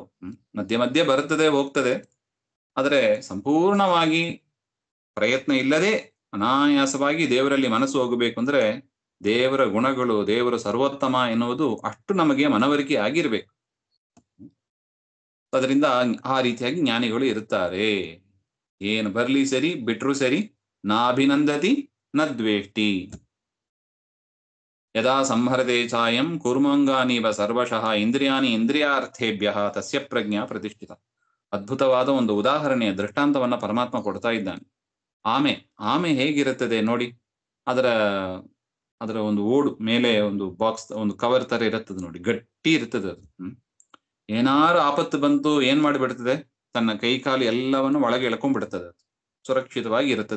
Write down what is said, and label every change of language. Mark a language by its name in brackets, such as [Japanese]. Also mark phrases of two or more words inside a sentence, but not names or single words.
[Kannada] ಮಧ್ಯೆ ಮಧ್ಯೆ ಬರುತ್ತದೆ ಹೋಗ್ತದೆ, ಆದರೆ ಸಂಪೂರ್ಣವಾಗಿ ಪ್ರಯತ್ನ ಇಲ್ಲದೆ ಅನಾಯಾಸವಾಗಿ ದೇವರಲ್ಲಿ ಮನಸ್ಸು ಹೋಗಬೇಕು ಅಂದ್ರೆ ದೇವರ ಗುಣಗಳು, ದೇವರು ಸರ್ವೋತ್ತಮ ಎನ್ನುವುದು ಅಷ್ಟು ನಮಗೆ ಮನವರಿಕೆ ಆಗಿರ್ಬೇಕು. ಅದರಿಂದ ಆ ರೀತಿಯಾಗಿ ಜ್ಞಾನಿಗಳು ಇರುತ್ತಾರೆ. ಏನು ಬರ್ಲಿ ಸರಿ, ಬಿಟ್ರು ಸರಿ, [Sanskrit] ನಾಭಿನಂದತಿ ನ ದ್ವೇಷ್ಟಿ, ಯದಾ ಸಂಹರತೆ ಚಾಯಂ ಕೂರ್ಮಾಂಗಾನೀವ ಸರ್ವಶಃ ಇಂದ್ರಿಯಾಣಿ ಇಂದ್ರಿಯಾರ್ಥೇಭ್ಯ ತಸ್ಯ ಪ್ರಜ್ಞಾ ಪ್ರತಿಷ್ಠಿತ. [Kannada] ಅದ್ಭುತವಾದ ಒಂದು ಉದಾಹರಣೆಯ ದೃಷ್ಟಾಂತವನ್ನ ಪರಮಾತ್ಮ ಕೊಡ್ತಾ ಇದ್ದಾನೆ. ಆಮೆ ಹೇಗಿರುತ್ತದೆ ನೋಡಿ, ಅದರ ಒಂದು ಓಡು ಮೇಲೆ ಒಂದು ಬಾಕ್ಸ್, ಒಂದು ಕವರ್ ತರ ಇರುತ್ತದೆ ನೋಡಿ, ಗಟ್ಟಿ ಇರ್ತದೆ ಅದು. ಏನಾರು ಆಪತ್ತು ಬಂತು ಏನ್ ಮಾಡಿಬಿಡ್ತದೆ, ತನ್ನ ಕೈ ಕಾಲು ಎಲ್ಲವನ್ನು ಒಳಗೆ ಎಳ್ಕೊಂಡ್ಬಿಡ್ತದೆ, ಅದು ಸುರಕ್ಷಿತವಾಗಿ ಇರುತ್ತದೆ.